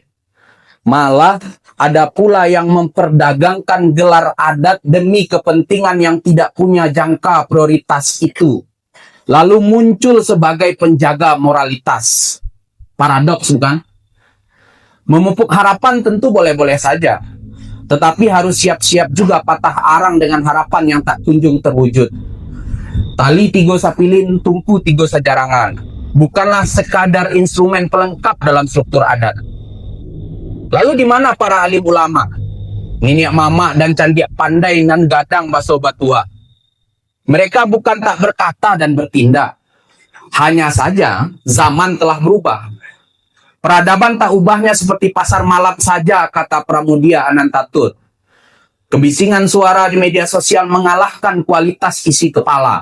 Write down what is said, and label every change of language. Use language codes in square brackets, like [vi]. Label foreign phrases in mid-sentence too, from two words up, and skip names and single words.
[id] Malah, ada pula yang memperdagangkan gelar adat demi kepentingan yang tidak punya jangka prioritas itu. Lalu muncul sebagai penjaga moralitas. Paradoks, bukan? Memupuk harapan tentu boleh-boleh saja. Tetapi harus siap-siap juga patah arang dengan harapan yang tak kunjung terwujud. [min] Tali tigo sapilin, tungku tigo sajarangan. [id] Bukanlah sekadar instrumen pelengkap dalam struktur adat. Lalu di mana para alim ulama? [min] Niniak Mama dan Candiak Pandai nan gadang baso batua. [id] Mereka bukan tak berkata dan bertindak. Hanya saja zaman telah berubah. Peradaban tak ubahnya seperti pasar malam saja, kata Pramudia Anantatut. Kebisingan suara di media sosial mengalahkan kualitas isi kepala.